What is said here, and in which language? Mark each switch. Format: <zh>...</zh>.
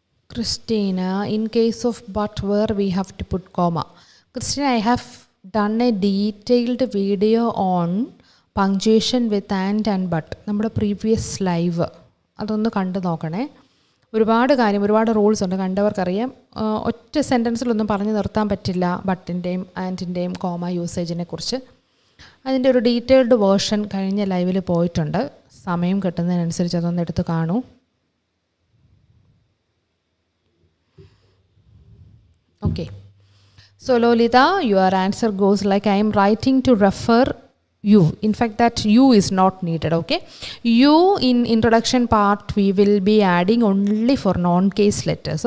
<en>Christina, in case of but where we have to put comma. Christina, I have done a detailed video on punctuation with and but.</en> <ml>നമ്മുടെ previous live അതൊന്ന് കണ്ടു നോക്കണേ. ഒരുപാട് rules ഉണ്ട്, കണ്ടവർക്കറിയാം. ഒറ്റ സെൻറ്റൻസിലൊന്നും പറഞ്ഞു നിർത്താൻ പറ്റില്ല ബട്ടിൻ്റെയും ആൻഡിൻ്റെയും കോമ യൂസേജിനെ കുറിച്ച്. അതിൻ്റെ ഒരു ഡീറ്റെയിൽഡ് വേർഷൻ കഴിഞ്ഞ ലൈവിൽ പോയിട്ടുണ്ട്. സമയം കിട്ടുന്നതിനനുസരിച്ച് അതൊന്ന് എടുത്ത് കാണൂ.</ml> <en>Okay, so Lolita, your answer goes like, I am writing to refer you. In fact, that you is not needed. Okay, you in introduction part we will be adding only for non-case letters.</en>